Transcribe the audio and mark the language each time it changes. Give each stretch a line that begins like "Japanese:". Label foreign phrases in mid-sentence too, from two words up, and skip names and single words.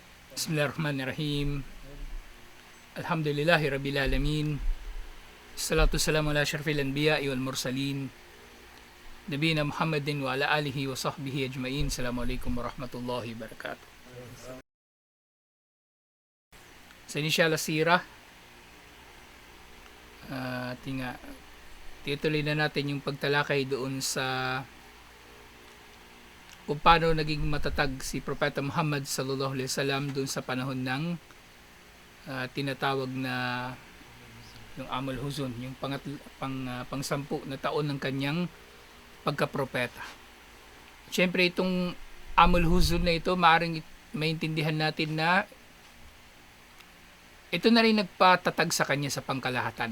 Arabic: بسم الله الرحمن الرحيم. الحمد لله رب العالمين. الصلاة السلام على أشرف الأنبياء والمرسلين. نبينا محمد وعلى آله وصحبه أجمعين. السلام عليكم ورحمة الله وبركاته.
Filipino: Sa inisyal sirah, tituloy na natin yung pagtalakay doon sa kung paano naging matatag si Propeta Muhammad
Arabic: صلى الله عليه وسلم
Filipino: doon sa panahon ng tinatawag na yung Amul Huzun, yung pang-sampu na taon ng kanyang pagkapropeta. Siyempre itong Amul Huzun na ito, maaring maintindihan natin na ito na rin nagpatatag sa kanya sa pangkalahatan.